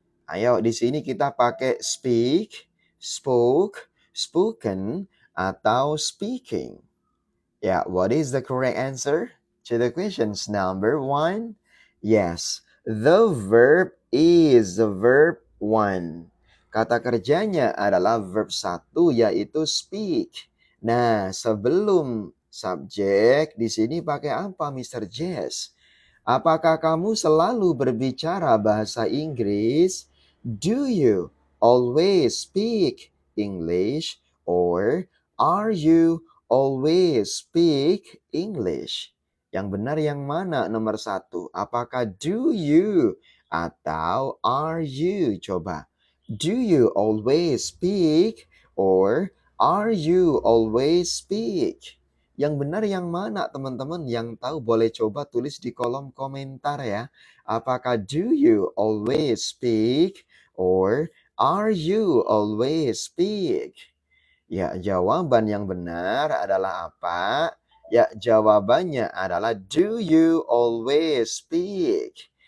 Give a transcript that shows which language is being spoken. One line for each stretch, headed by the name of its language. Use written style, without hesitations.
Indonesian: Ayo di sini kita pakai speak, spoke, spoken, atau speaking.
English: Yeah, what is the correct answer to the questions number one? Yes, the verb is the verb one.
Indonesian: Kata kerjanya adalah verb satu yaitu speak. Nah, sebelum subjek di sini pakai apa, Mr. Jess? Apakah kamu selalu berbicara bahasa Inggris?
English: Do you always speak English or are you always speak English?
Indonesian: Yang benar yang mana nomor satu? Apakah
English: do you
Indonesian: atau
English: are you?
Indonesian: Coba.
English: Do you always speak or are you always speak?
Indonesian: Yang benar yang mana teman-teman? Yang tahu boleh coba tulis di kolom komentar ya. Apakah
English: do you always speak or are you always speak?
Indonesian: Ya, jawaban yang benar adalah apa? Ya, jawabannya adalah
English: do you always speak?